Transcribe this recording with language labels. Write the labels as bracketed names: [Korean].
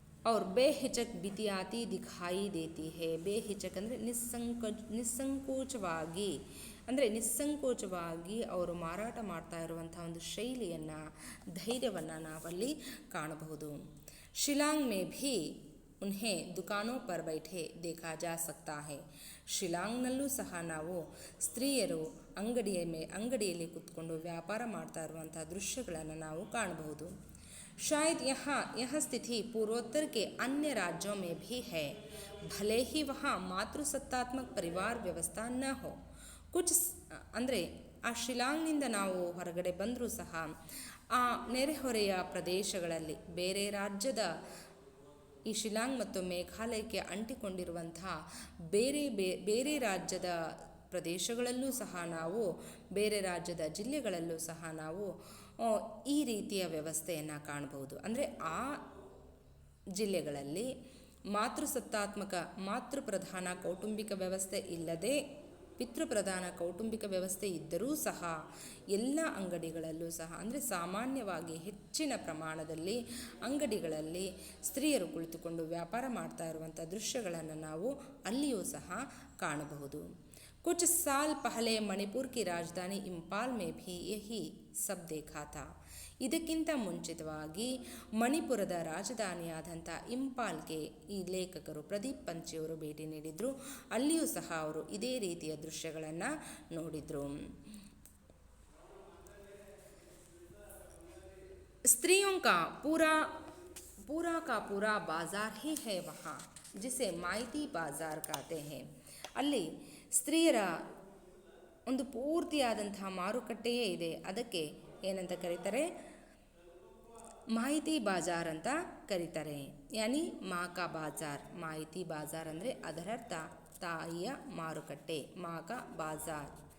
[Hindi] ಅವ್ರ ಬೇಹಿಚಕ್ ಬಿತಿಯಾತಿ ದಿಖಾಯಿ ದೇತಿ ಹೇ. [Kannada] ಬೇಹಿಚಕ್ ಅಂದರೆ ನಿಸ್ಸಂಕೋಚವಾಗಿ, ಅಂದರೆ ನಿಸ್ಸಂಕೋಚವಾಗಿ ಅವರು ಮಾರಾಟ ಮಾಡ್ತಾ ಇರುವಂಥ ಒಂದು ಶೈಲಿಯನ್ನು, ಧೈರ್ಯವನ್ನು ನಾವಲ್ಲಿ ಕಾಣಬಹುದು. [Hindi] ಶಿಲಾಂಗ್ ಮೇ ಭಿ ಉನ್ಹೇ ದುಕಾನೋ ಪರ್ ಬೈಠೆ ದೇಖಾ ಜಾ ಸಕ್ತಾ ಹೇ. [Kannada] ಶಿಲಾಂಗ್ನಲ್ಲೂ ಸಹ ನಾವು ಸ್ತ್ರೀಯರು ಅಂಗಡಿಯಲ್ಲಿ ಕುತ್ಕೊಂಡು ವ್ಯಾಪಾರ ಮಾಡ್ತಾ ಇರುವಂಥ ದೃಶ್ಯಗಳನ್ನು ನಾವು ಕಾಣಬಹುದು. [Hindi] शायद यह स्थिति पूर्वोत्तर के अन्य राज्यों में भी है, भले ही वहाँ मातृसत्तात्मक परिवार व्यवस्था न हो. [Kannada] ಅಂದರೆ ಆ ಶಿಲಾಂಗ್ನಿಂದ ನಾವು ಹೊರಗಡೆ ಬಂದರೂ ಸಹ ಆ ನೆರೆಹೊರೆಯ ಪ್ರದೇಶಗಳಲ್ಲಿ, ಬೇರೆ ರಾಜ್ಯದ ಈ ಶಿಲಾಂಗ್ ಮತ್ತು ಮೇಘಾಲಯಕ್ಕೆ ಅಂಟಿಕೊಂಡಿರುವಂಥ ಬೇರೆ ರಾಜ್ಯದ ಪ್ರದೇಶಗಳಲ್ಲೂ ಸಹ ನಾವು, ಬೇರೆ ರಾಜ್ಯದ ಜಿಲ್ಲೆಗಳಲ್ಲೂ ಸಹ ನಾವು ಈ ರೀತಿಯ ವ್ಯವಸ್ಥೆಯನ್ನು ಕಾಣಬಹುದು. ಅಂದರೆ ಆ ಜಿಲ್ಲೆಗಳಲ್ಲಿ ಮಾತೃಪ್ರಧಾನ ಕೌಟುಂಬಿಕ ವ್ಯವಸ್ಥೆ ಇಲ್ಲದೆ ಪಿತೃಪ್ರಧಾನ ಕೌಟುಂಬಿಕ ವ್ಯವಸ್ಥೆ ಇದ್ದರೂ ಸಹ ಎಲ್ಲ ಅಂಗಡಿಗಳಲ್ಲೂ ಸಹ, ಅಂದರೆ ಸಾಮಾನ್ಯವಾಗಿ ಹೆಚ್ಚಿನ ಪ್ರಮಾಣದಲ್ಲಿ ಅಂಗಡಿಗಳಲ್ಲಿ ಸ್ತ್ರೀಯರು ಕುಳಿತುಕೊಂಡು ವ್ಯಾಪಾರ ಮಾಡ್ತಾ ಇರುವಂಥ ದೃಶ್ಯಗಳನ್ನು ನಾವು ಅಲ್ಲಿಯೂ ಸಹ ಕಾಣಬಹುದು. [Hindi] कुछ साल पहले मणिपुर की राजधानी इंपाल में भी यही सब देखा था. [Kannada] ಇದಕ್ಕಿಂತ ಮುಂಚಿತವಾಗಿ ಮಣಿಪುರದ ರಾಜಧಾನಿಯಾದಂಥ ಇಂಪಾಲ್ಗೆ ಈ ಲೇಖಕರು ಪ್ರದೀಪ್ ಪಂಚಿಯವರು ಭೇಟಿ ನೀಡಿದರು. ಅಲ್ಲಿಯೂ ಸಹ ಅವರು ಇದೇ ರೀತಿಯ ದೃಶ್ಯಗಳನ್ನು ನೋಡಿದರು. [Hindi] स्त्रियों का पूरा का पूरा बाजार ही है वहाँ, जिसे माइती बाजार कहते हैं. [Kannada] ಅಲ್ಲಿ ಸ್ತ್ರೀಯರ ಒಂದು ಪೂರ್ತಿಯಾದಂತಹ ಮಾರುಕಟ್ಟೆಯೇ ಇದೆ. ಅದಕ್ಕೆ ಏನಂತ ಕರೀತಾರೆ? ಮಾಹಿತಿ ಬಾಜಾರ್ ಅಂತ ಕರೀತಾರೆ. [Hindi] ಯಾನಿ ಮಾಕಾ ಬಾಜಾರ್. [Kannada] ಮಾಹಿತಿ ಬಾಜಾರ್ ಅಂದರೆ ಅದರರ್ಥ ತಾಯಿಯ ಮಾರುಕಟ್ಟೆ, ಮಾಕಾ ಬಾಜಾರ್.